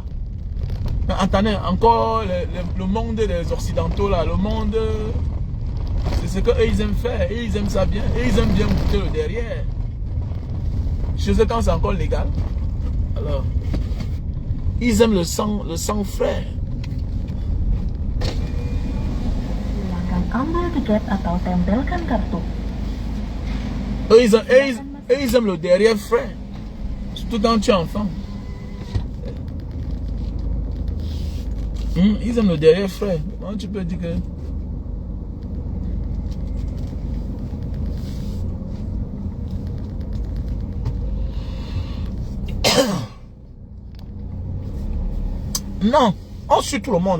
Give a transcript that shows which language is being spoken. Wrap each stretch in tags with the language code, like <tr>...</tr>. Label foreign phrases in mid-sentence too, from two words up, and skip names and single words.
<fr>Mais attendez, encore le monde des occidentaux là, le monde, c'est ce qu'eux ils aiment faire. Et ils aiment ça bien. Et ils aiment bien goûter le derrière. Chez eux quand c'est encore légal. Alors, Ils aiment le sang frère.</fr> <id>Silakan ambil tiket atau tempelkan kartu.</id> <fr>Eux, ils aiment le derrière frère. Surtout quand tu es enfant. Ils aiment le derrière frère. Comment tu peux dire que... Non, on suit tout le monde.</fr>